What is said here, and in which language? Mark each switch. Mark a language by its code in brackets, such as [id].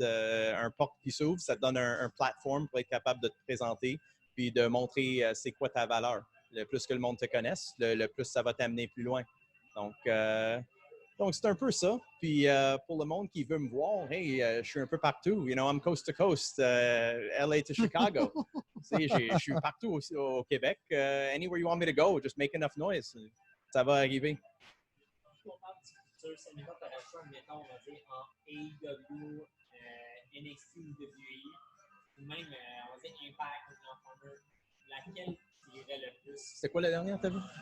[fr] Un porte qui s'ouvre, ça te donne un plateforme pour être capable de te présenter puis de montrer c'est quoi ta valeur. Le plus que le monde te connaisse, le plus ça va t'amener plus loin. Donc, c'est un peu ça. Puis pour le monde qui veut me voir, hey, je suis un peu partout. [en] You know, I'm coast to coast, LA to Chicago. [fr] Je suis partout aussi au Québec. [en] Anywhere you want me to go, just make enough noise. [fr] Ça va arriver. On parle du futur, c'est une opération, mettons, on va dire en AEW, NXT ou WWE, ou même, on va dire Impact ou Honor. Laquelle tirerait le plus? C'est quoi la dernière, t'as vu?